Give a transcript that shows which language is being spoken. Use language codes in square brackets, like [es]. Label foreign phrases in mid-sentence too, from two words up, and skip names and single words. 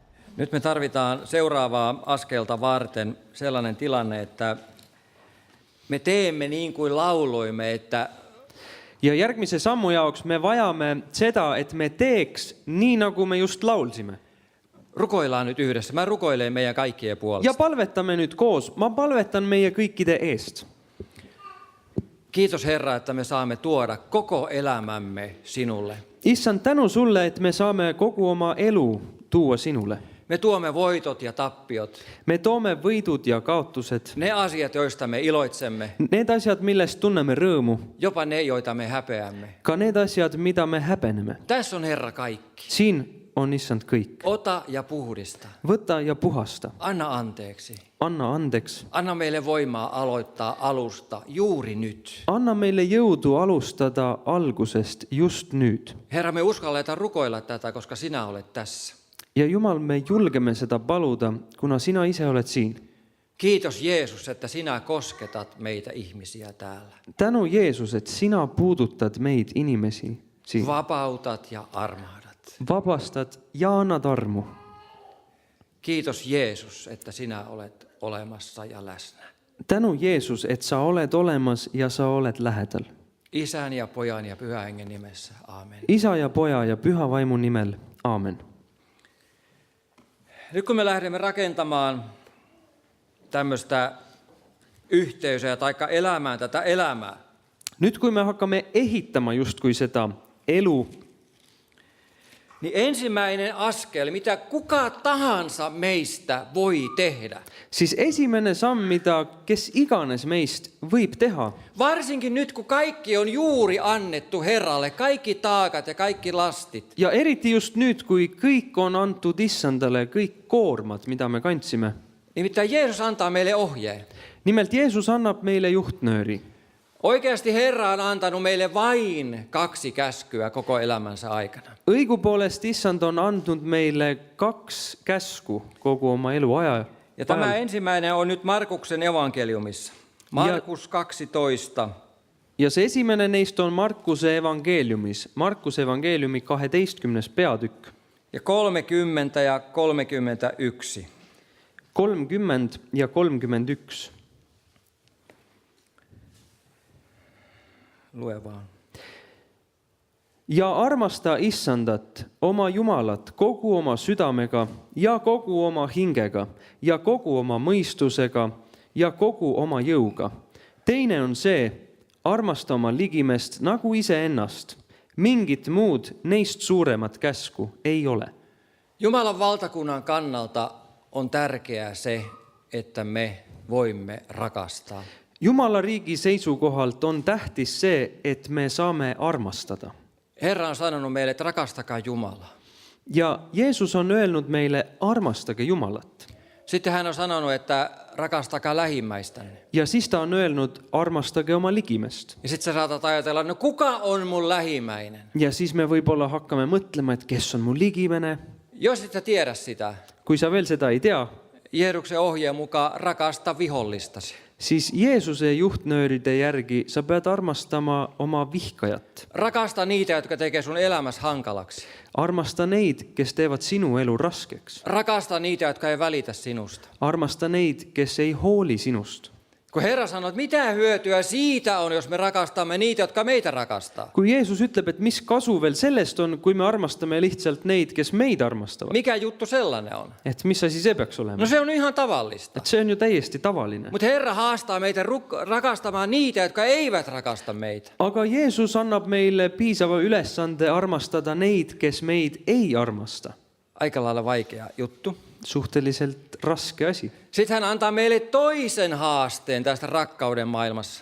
[fi] Nyt me tarvitaan seuraavaa askelta varten sellainen tilanne, että me teemme niin kuin lauloimme, että [et] Ja järgmise sammu jaoks me vajame seda, et me teeks nii, nagu me just laulsime. [fi] rukoillaan nyt yhdessä. Mä rukoilen meidän kaikkien puolesta. [et] Ja palvetamme nyt koos. Ma palvetan meie kõikide eest. [fi] Kiitos Herra, että me saamme tuoda koko elämämme sinulle. [et] Issand, tänu sulle, et me saame kogu oma elu tuua sinule. [fi] Me tuomme voitot ja tappiot. [et] Me toome võidud ja kaotused. [fi] Ne asiat, joista me iloitsemme. [et] Need asjad, millest tunneme rõõmu. [fi] Jopa ne, joita me häpeämme. [et] Ka need asjad, mida me häbeneme. [fi] Tässä on Herra kaikki. [et] Siin on issand kõik. [fi] Ota ja puhdista. [et] Võta ja puhasta. [fi] Anna anteeksi. [et] Anna andeks. [fi] Anna meille voimaa aloittaa alusta juuri nyt. [et] Anna meille jõudu alustada algusest just nüüd. [fi] Herra, me uskalletaan rukoilla tätä, koska sinä olet tässä. [et] Ja Jumal, me julgeme seda paluda, kuna sina ise oled siin. [fi] Kiitos Jeesus, että sinä kosketat meitä ihmisiä täällä. [et] Tänu Jeesus, et sina puudutad meid inimesi siin. [fi] Vapautat ja armahdat. [et] Vabastad ja annad armu. [fi] Kiitos Jeesus, että sinä olet olemassa ja läsnä. [et] Tänu Jeesus, et sa oled olemas ja sa oled lähedal. [fi] Isän ja pojan ja pyhän hengen nimessä. Aamen. [et] Isa ja poja ja püha vaimu nimel. Aamen. [fi] Nyt kun me lähdemme rakentamaan tämmöistä yhteisöä tai elämään tätä elämää, [et] Nyt kui me hakkame ehitama justkui seda elu, [fi] niin ensimmäinen askel, mitä kuka tahansa meistä voi tehdä, [et] siis esimene samm, mida kes iganes meist võib teha, [fi] varsinkin nyt kun kaikki on juuri annettu Herralle, kaikki taakat ja kaikki lastit, [et] ja eriti just nüüd, kui kõik on antud issandale, kõik koormad, mida me kandsime. [fi] nimittäin Jeesus antaa meille ohjeen. [et] Nimelt Jeesus annab meile juhtnööri. [fi] Oikeasti Herra on antanut meille vain 2 käskyä koko elämänsä aikana. [et] Õigupoolest issand on andnud meile 2 käsku kogu oma elu aja. [fi] Ja tämä ensimmäinen on nyt Markuksen evankeliumissa. Markus 12. [et] Ja see esimene neist on Markuse evangeeliumis. Markuse evangeeliumi 12. peatükk. [fi] Ja 30 ja 31. [et] 30 ja 31. [fi] Lue vaan. [et] Ja armasta issandat, oma Jumalat, kogu oma südamega ja kogu oma hingega ja kogu oma mõistusega ja kogu oma jõuga. Teine on see, armasta oma ligimest nagu iseennast. Mingit muud neist suuremat käsku ei ole. [fi] Jumalan valtakunnan kannalta on tärkeää se, että me voimme rakastaa. [et] Jumala riigi seisukohalt on tähtis see, et me saame armastada. [fi] Herra on sanonut meille, että rakastakaa Jumalaa. [et] Ja Jeesus on öelnud meile, armastage Jumalat. [fi] Sitten hän on sanonut, että rakastakaa lähimmäistänne. [et] Ja siis ta on öelnud, armastage oma ligimest. [fi] Ja sitten sä saatat ajatella, no kuka on mun lähimmäinen? [et] Ja siis me võib-olla hakkame mõtlema, et kes on mu ligimene. [fi] Jos et sä tiedä sitä, [et] Kui sa veel seda ei tea, [fi] Jeesuksen ohjeen mukaan rakasta vihollistasi. [et] siis Jeesuse juhtnööride järgi sa pead armastama oma vihkajat. [fi] Rakasta niitä, jotka tekee sun elämässä hankalaksi. [et] Armasta neid, kes teevad sinu elu raskeks. [fi] Rakasta niitä, jotka ei välitä sinusta. [et] Armasta neid, kes ei hooli sinust. [fi] Kun Herra sanoo, että mitä hyötyä siitä on, jos me rakastamme niitä, jotka meitä rakastaa. [et] Kui Jeesus ütleb, et mis kasu veel sellest on, kui me armastame lihtsalt neid, kes meid armastavad. [fi] Mikä juttu sellainen on? [et] Et mis asi see peaks olema? [fi] No se on ihan tavallista. [et] Et see on ju täiesti tavaline. [fi] Mutta Herra haastaa meitä rakastamaan niitä, jotka eivät rakasta meitä. [et] Aga Jeesus annab meile piisava ülesande armastada neid, kes meid ei armasta. [fi] Aika lailla vaikea juttu. [et] Suhteliselt raske asi. [fi] Sitten hän antaa meille toisen haasteen tästä rakkauden maailmassa.